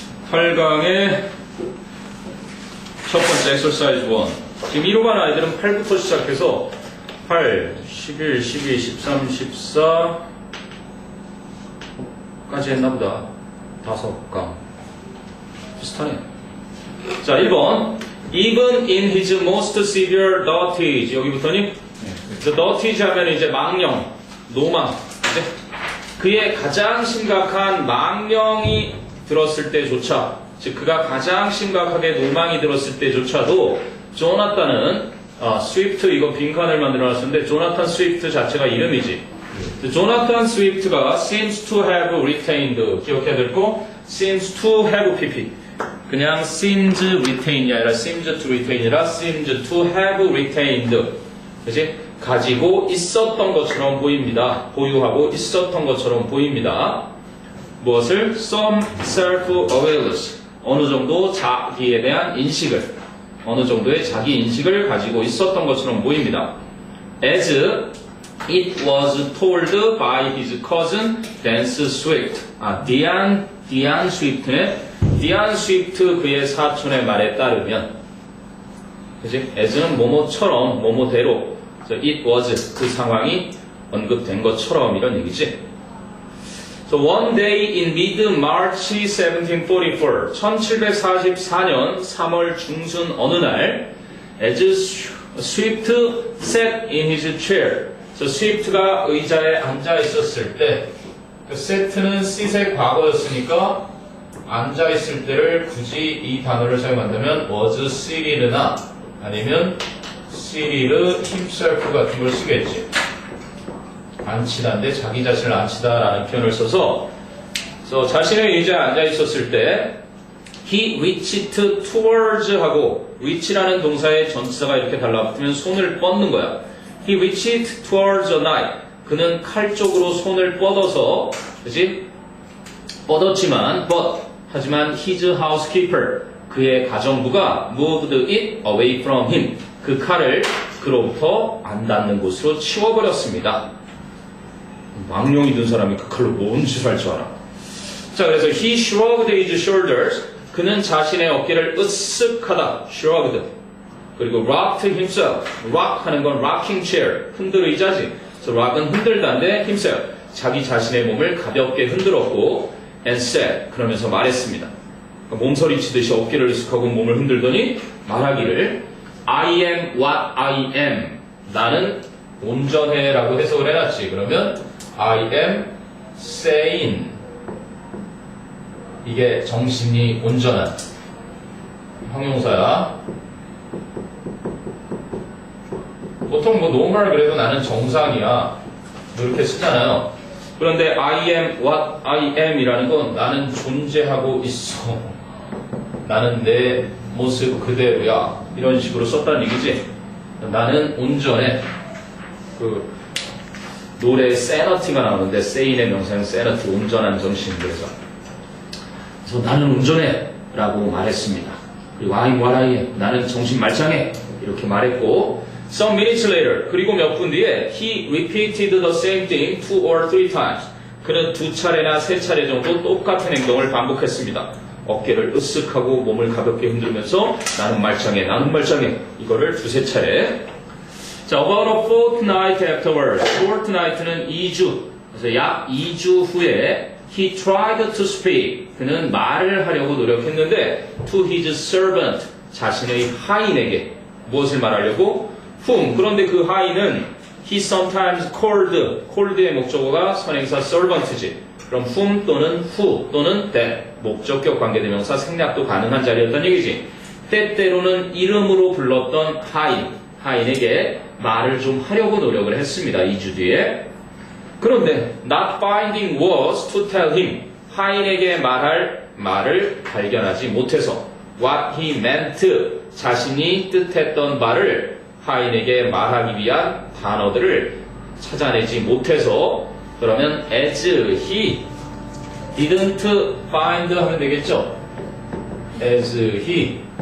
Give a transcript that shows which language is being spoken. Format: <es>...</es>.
<ko>8강의 첫 번째 exercise 1. 지금 1호 반 아이들은 8부터 시작해서 8, 11, 12, 13, 14까지 했나보다. 5강. 비슷하네. 자, 1번.</ko> <en>Even in his most severe dotage.</en> <ko>여기부터니? The dotage 하면 이제 망령, 노망. 이제 그의 가장 심각한 망령이 들었을 때조차, 즉, 그가 가장 심각하게 노망이 들었을 때조차도, 조나탄은, 스위프트, 이거 빈칸을 만들어 놨었는데, 조나탄 스위프트 자체가 이름이지.</ko> <en>조나탄 스위프트가 seems to have retained.</en> <ko>기억해야 될 거?</ko> <en>seems to have pp. 그냥 seems retain이 아니라 seems to retain이라 seems to have retained.</en> <ko>그치? 가지고 있었던 것처럼 보입니다. 보유하고 있었던 것처럼 보입니다.</ko> <en>무엇을? Some self-awareness.</en> <ko>어느 정도 자기에 대한 인식을, 어느 정도의 자기 인식을 가지고 있었던 것처럼 보입니다.</ko> <en>As it was told by his cousin Dance Swift.</en> <ko>디안 스위프트네. 디안 스위프트 그의 사촌의 말에 따르면, 그치? as는 뭐뭐처럼, 뭐뭐대로, it was 그 상황이 언급된 것처럼 이런 얘기지.</ko> <en>So one day in mid-March 1744,</en> <ko>1744년 3월 중순 어느 날,</ko> <en>as Swift sat in his chair.</en> <ko>So 스위프트가 의자에 앉아 있었을 때, 그 set는 sit의 과거였으니까 앉아있을 때를 굳이 이 단어를 사용한다면 was sit이나 아니면 sit himself 같은 걸 쓰겠지. 앉히다인데 자기 자신을 앉히다라는 표현을 써서 자신의 의자에 앉아있었을 때</ko> <en>he reached towards</en> <ko>하고 reach라는 동사의 전치사가 이렇게 달라붙으면 손을 뻗는 거야.</ko> <en>he reached towards a knife.</en> <ko>그는 칼 쪽으로 손을 뻗어서, 그치? 뻗었지만, 하지만</ko> <en>his housekeeper,</en> <ko>그의 가정부가</ko> <en>moved it away from him.</en> <ko>그 칼을 그로부터 안 닿는 곳으로 치워버렸습니다. 망령이 든 사람이 그 칼로 뭔 짓을 할 줄 알아.</ko> <en>자, 그래서 he shrugged his shoulders.</en> <ko>그는 자신의 어깨를 으쓱하다.</ko> <en>shrugged. 그리고 rocked himself. rock 하는 건 rocking chair.</en> <ko>흔들 의자지. 그래서 rock은 흔들다인데 himself. 자기 자신의 몸을 가볍게 흔들었고</ko> <en>and said.</en> <ko>그러면서 말했습니다. 그러니까 몸서리치듯이 어깨를 으쓱하고 몸을 흔들더니 말하기를</ko> <en>I am what I am.</en> <ko>나는 온전해 라고 해석을 해놨지.</ko> <en>그러면 I am sane.</en> <ko>이게 정신이 온전한 형용사야. 보통 뭐 normal 그래도 나는 정상이야 이렇게 쓰잖아요. 그런데</ko> <en>I am what I am</en> <ko>이라는 건 나는 존재하고 있어. 나는 내 모습 그대로야. 이런 식으로 썼다는 얘기지. 나는 온전해. 그 노래에 sanity 가 나오는데 sane의 명사는 sanity, 온전한 정신. 그래서 나는 온전해 라고 말했습니다.</ko> <en>그리고 I am what I am.</en> <ko>나는 정신 말짱해. 이렇게 말했고</ko> <en>Some minutes later,</en> <ko>그리고 몇 분 뒤에</ko> <en>he repeated the same thing 2 or 3 times.</en> <ko>그는 2차례나 3차례 정도 똑같은 행동을 반복했습니다. 어깨를 으쓱하고 몸을 가볍게 흔들면서 나는 말짱해, 나는 말짱해. 이거를 2~3차례.</ko> <en>자, about a fortnight afterwards.</en> <ko>fortnight는 2주. 그래서 약 2주 후에</ko> <en>he tried to speak.</en> <ko>그는 말을 하려고 노력했는데</ko> <en>to his servant.</en> <ko>자신의 하인에게. 무엇을 말하려고? whom. 그런데 그 하인은</ko> <en>he sometimes called</en> <ko>의 목적어가 선행사 servant지. 그럼 whom 또는 who 또는 that. 목적격 관계대명사 생략도 가능한 자리였단 얘기지. 때때로는 이름으로 불렀던 하인에게 말을 좀 하려고 노력을 했습니다. 2주 뒤에.</ko> <en>그런데 not finding was to tell him.</en> <ko>하인에게 말할 말을 발견하지 못해서</ko> <en>what he meant.</en> <ko>자신이 뜻했던 말을 하인에게 말하기 위한 단어들을 찾아내지 못해서 그러면</ko> <en>as he didn't find</en> <ko>하면 되겠죠. as he</ko>